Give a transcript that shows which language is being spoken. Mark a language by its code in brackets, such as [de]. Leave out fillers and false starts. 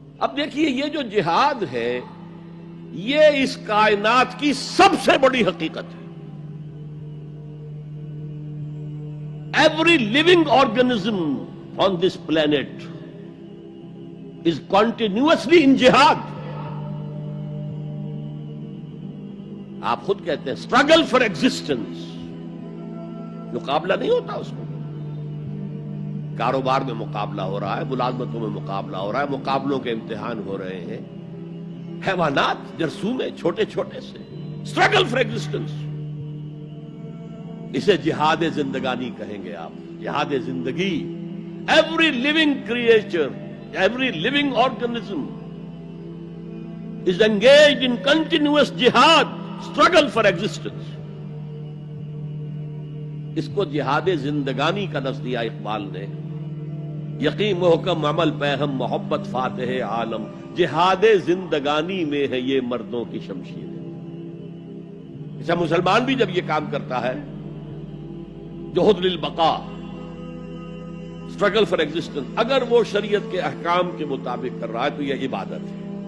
[ur] اب دیکھیے یہ جو جہاد ہے یہ اس کائنات کی سب سے بڑی حقیقت ہے. [en] Every living organism on this planet is continuously in jihad. [ur] آپ خود کہتے ہیں [en] struggle for existence. [ur] مقابلہ نہیں ہوتا اس کو. کاروبار میں مقابلہ ہو رہا ہے، ملازمتوں میں مقابلہ ہو رہا ہے، مقابلوں کے امتحان ہو رہے ہیں. حیوانات جرثوم ہیں چھوٹے چھوٹے سے. [en] struggle for existence. [ur] اسے جہاد زندگانی کہیں گے آپ. جہاد زندگی. [en] Every living creature, every living organism is engaged in continuous jihad, struggle for existence. [ur] اس کو جہاد زندگانی کا لفظ دیا اقبال نے. یقین محکم عمل پیغم محبت فاتح عالم. جہاد زندگانی میں ہے یہ مردوں کی شمشیر. ایسا مسلمان بھی جب یہ کام کرتا ہے جہد للبقاء، [en] struggle for existence, [ur] اگر وہ شریعت کے احکام کے مطابق کر رہا ہے تو یہ عبادت ہے.